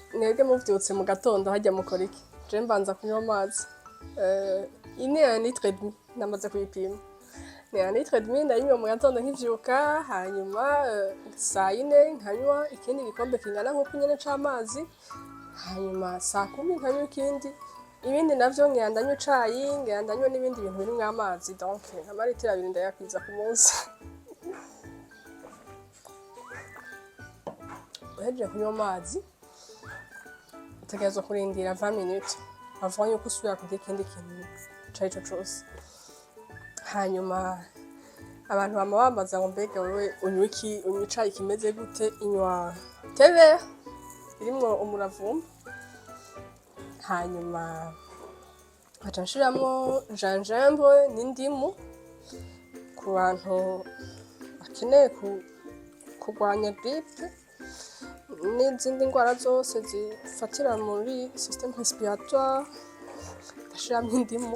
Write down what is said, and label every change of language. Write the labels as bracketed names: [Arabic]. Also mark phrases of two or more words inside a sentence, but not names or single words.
[Rundi] mwebwe muvyutse mu gatondo harya mukora iki? Je mbanza kunywa amazi ine [French] un litre et demi [Rundi] namaze kuyipima, ni [French] un litre et demi [Rundi] ndayinywa mu gatondo nkivyuka, hanyuma saa yine nkanywa ikindi gikombe kingana nk'uko nyene c'amazi, hanyuma saa kumi nkanywa ikindi, ibindi navyo ngenda ndanywa icayi, ngenda ndanywa n'ibindi bintu birimwo amazi, donc amaritiro 2 ndayakwiza ku munsi. Uhejeje kunywa amazi utegerezwa kurindira [French] 20 minutes avant [Rundi] yuko usubira kurya ikindi kintu carico cose. Hanyuma abantu bama bambaza ngo mbega wewe unywa iki, unywa icayi kimeze gute? Inywa [French] thé vert [Rundi] irimwo umuravumba, hanyuma nkaca nshiramwo gingembre n'indimu ku bantu bakeneye kurwanya grippe n'izindi ndwara zose zifatira muri [French] système respiratoire, [Rundi] ndashiramwo indimu.